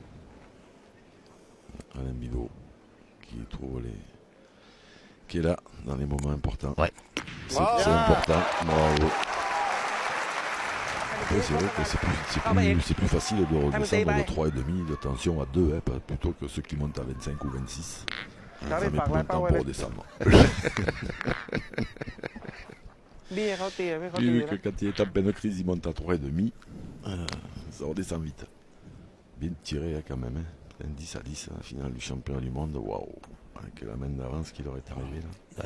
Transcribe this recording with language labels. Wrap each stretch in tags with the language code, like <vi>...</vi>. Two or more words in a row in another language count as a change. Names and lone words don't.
<fr>Alain Bidot qui est là dans les moments importants. Ouais. C'est important. Bravo. Après, c'est vrai que c'est plus facile de redescendre de 3,5 de tension à 2 hein, plutôt que ceux qui montent à 25 ou 26. Ça met plus longtemps pour redescendre.</fr> <th>ดีเขาตีไม่เขา</th> <fr>J'ai</fr> <th>ตี</th> <fr>vu</fr> <th>นะ</th> <fr>que quand il est en pleine crise, il monte à 3,5. Ça redescend vite. Bien tiré hein, quand même. Hein. Un 10 à 10 à la finale du championnat du monde. Waouh. Avec la main d'avance qui leur est arrivée là. Ouais.</fr>